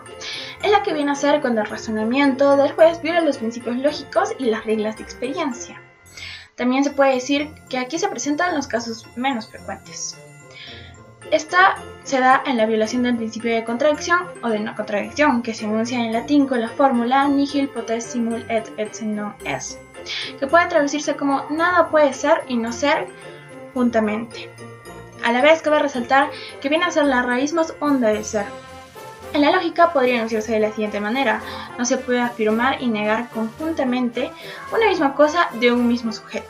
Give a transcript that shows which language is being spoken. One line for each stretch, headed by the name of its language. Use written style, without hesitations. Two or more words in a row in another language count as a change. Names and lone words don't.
Spanish: Es la que viene a ser cuando el razonamiento del juez viola los principios lógicos y las reglas de experiencia. También se puede decir que aquí se presentan los casos menos frecuentes. Esta se da en la violación del principio de contradicción o de no contradicción, que se enuncia en latín con la fórmula
Latin: nihil potest simul et esse non est.
Spanish: que puede traducirse como nada puede ser y no ser juntamente. A la vez cabe resaltar que viene a ser la raíz más honda del ser. En la lógica podría enunciarse de la siguiente manera: no se puede afirmar y negar conjuntamente una misma cosa de un mismo sujeto.